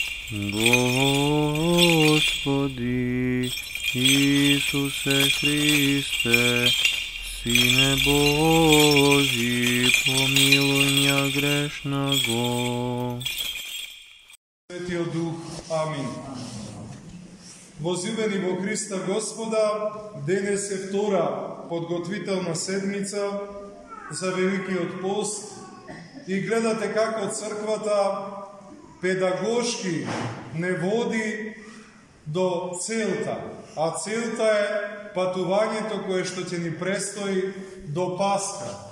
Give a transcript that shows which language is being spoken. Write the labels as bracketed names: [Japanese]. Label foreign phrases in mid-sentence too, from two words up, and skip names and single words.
[Russian] Господи Исусе Христе, Сине Божий, помилуй меня грешного. [Macedonian] Svetio Duh. Amin. Возлюбени во Христа Господа, денес е втора подготвителна седмица за Великиот пост и гледате како црквата педагошки не води до целта, а целта е патувањето кое што ќе ни престои до Пасха.